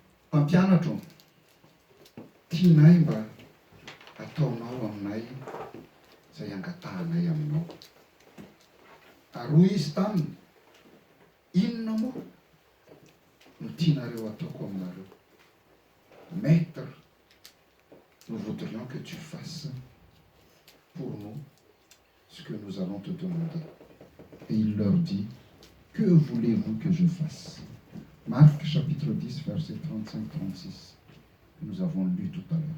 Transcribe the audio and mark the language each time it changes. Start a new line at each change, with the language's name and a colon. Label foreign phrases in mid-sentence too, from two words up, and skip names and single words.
Malagasy: Mpampianatro, tianay mba ataonao aminay izay angatahanay aminao. Aroa izy taminy, inona moa no tianareo ataoko aminareo?
French: Maître, nous voudrions que tu fasses pour nous ce que nous allons te demander. Et il leur dit, que voulez-vous que je fasse? Marc chapitre 10, verset 35-36, que nous avons lu tout à l'heure.